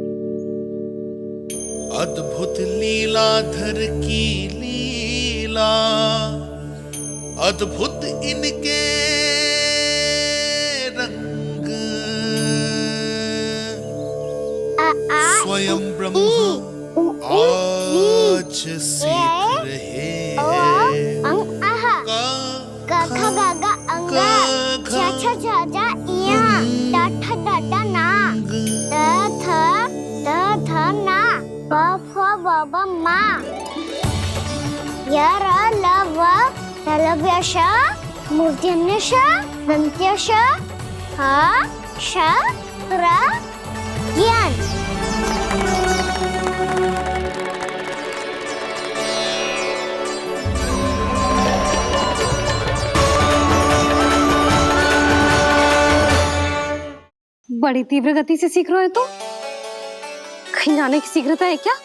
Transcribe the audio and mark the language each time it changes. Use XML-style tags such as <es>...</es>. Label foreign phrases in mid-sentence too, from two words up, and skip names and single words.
<hi>अद्भुत लीलाधर की लीला, अद्भुत इनके रंग, स्वयं ब्रह्म आज सीख रहे हैं। क ख ग घ अंग छ छ छ ज इया ट ठ ड ड ना ट थ ना प फ ब ब मा य र ल व तलव्य श मूर्धन्य श दन्त्य श ह श र ज्ञान। बड़ी तीव्र गति से सीख रहे हो तो कहीं जाने की शीघ्रता है क्या?</hi>